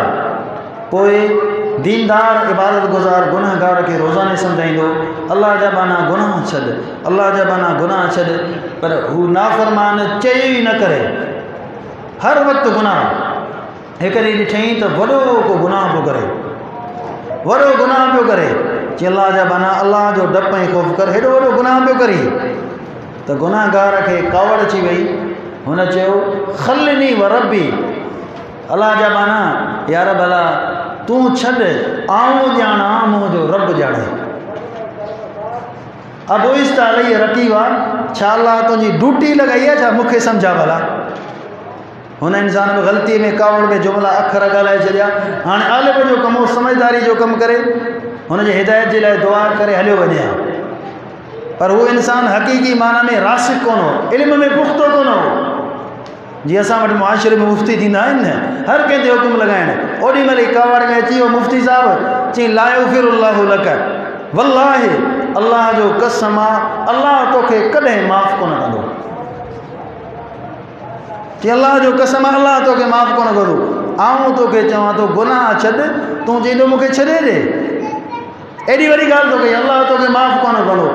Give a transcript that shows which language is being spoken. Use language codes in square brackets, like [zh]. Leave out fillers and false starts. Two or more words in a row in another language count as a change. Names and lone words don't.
[sd] पोइ दीनदार इबादत गुज़ार गुनहगार के रोज़ाने सम्झाईंदो अल्लाह जा बाना गुनाह छॾ, अल्लाह जा बाना गुनाह छॾ, पर हू नाफ़रमान चयो ई न करे, हर वक़्तु गुनाह। हिकु ॾींहुं ॾिठईं त वॾो को गुनाह पियो करे, वॾो गुनाह पियो करे, चई अल्लाह जा बाना अल्लाह जो डपु ऐं ख़ौफ़ कर, हेॾो वॾो गुनाह पियो करी त गुनाहगार खे कावड़ अची वई। हुन चयो [ar] خلني وربي, [sd] अल्लाह जा बाना यार भला तूं छॾ, आऊं ॼाणा मुंहिंजो रब ॼाणे। अबू इस्ता अलैहि रकी वा, छा अल्लाह तुंहिंजी ड्यूटी लॻाई आहे छा, मूंखे सम्झा भला। हुन इंसान में ग़लती में कावड़ में जुमला अखर ॻाल्हाए छॾिया। हाणे आलिम जो कमु, समझदारी जो कमु करे, हुनजे हिदायत जे लाइ दुआ करे हलियो वञे, पर हू इंसान हक़ीक़ी माना में रासिक कोन हो, इल्म में पुख़्तो कोन हो। जीअं असां वटि मुआशिरे में मुफ़्ती थींदा आहिनि न, हर कंहिं ते हुकुम लॻाइण, ओॾी महिल ई कावड़ में अची वियो मुफ़्ती साहिबु, चई [ar] لا يغفر الله لك, [sd] वल्लाहि अल्लाह जो कसम आहे अल्लाह तोखे कॾहिं माफ़ कोन कंदो। कि अल्लाह जो कसम आहे अल्लाह तोखे माफ़ कोन कंदो। आऊं तोखे चवां थो गुनाह छॾ, तूं चईंदो मूंखे छॾे ॾे, एॾी वॾी ॻाल्हि थो कई, अल्लाह तोखे माफ़ कोन कंदो।